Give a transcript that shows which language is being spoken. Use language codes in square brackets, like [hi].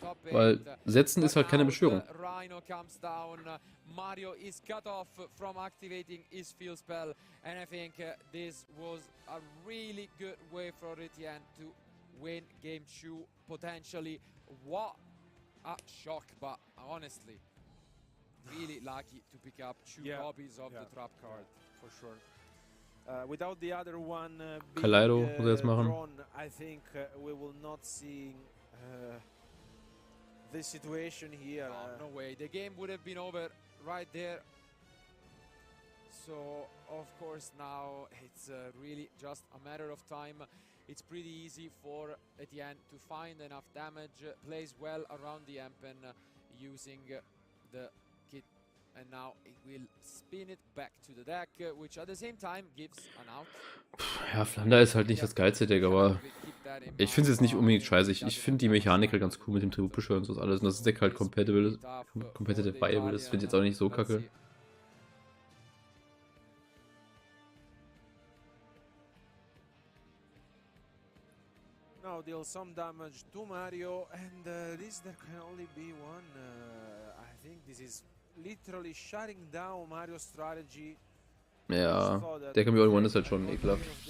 [de] Weil Setzen ist halt keine Beschwörung. [en] Rhino comes down. Mario is cut off from activating his field spell, and I think this was a really good way for Etienne to win game 2 potentially. What a shock, but honestly, really lucky to pick up 2 copies of the trap card. For sure. Without the other one Kaleido being [de] muss er jetzt machen. [en] drawn, I think we will not see this situation here. No way, the game would have been over right there. So of course now it's really just a matter of time. It's pretty easy for Etienne to find enough damage, plays well around the Ampen using the kit, and now it will spin it back to the deck, which at the same time gives an out. [de] Ja, Flander ist halt nicht das geilste Deck, aber ich finde es jetzt nicht unbedingt scheiße. Ich finde die Mechanik halt ganz cool mit dem Tributbeschwören und so alles. Und dass das Deck halt competitive viable ist, finde ich jetzt auch nicht so kacke. [en] Now deal some damage to Mario, and this there can only be one. I think this is literally shutting down Mario's strategy. [de] Ja, der Chameleon One ist halt schon ekelhaft.